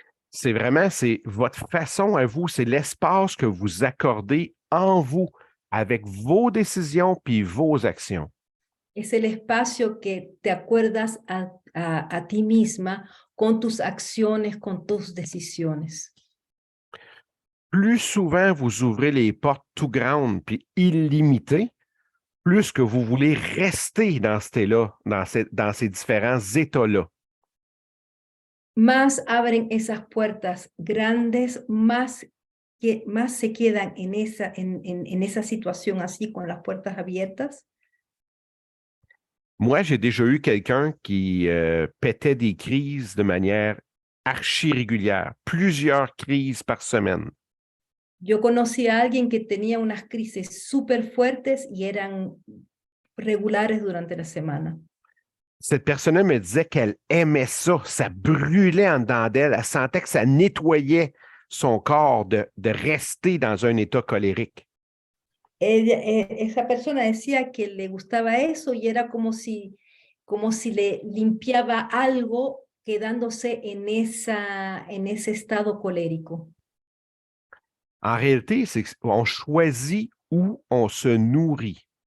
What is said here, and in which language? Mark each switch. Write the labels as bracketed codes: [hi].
[fr] C'est vraiment, c'est votre façon à vous, c'est l'espace que vous accordez en vous avec vos décisions puis vos actions. [es] Es el espacio que te acuerdas a ti misma con tus acciones, con tus decisiones. [fr] Plus souvent vous ouvrez les portes tout grandes puis illimitées, plus que vous voulez rester dans cet état-là, dans ces différents états-là. [es] Más abren esas puertas grandes, más se quedan en esa situación así, con las puertas abiertas. [fr] Moi, j'ai déjà eu quelqu'un qui pétait des crises de manière archi-régulière, plusieurs crises par semaine. [es] Yo conocí a alguien que tenía unas crisis súper fuertes y eran regulares durante la semana. [fr] Cette personne-là me disait qu'elle aimait ça, ça brûlait en dedans d'elle, elle sentait que ça nettoyait son corps de rester dans un état colérique. [es] Esa persona decía que le gustaba eso y era como si le limpiaba algo quedándose en ese estado colérico. [fr] En réalité, c'est qu'on choisit où on se nourrit.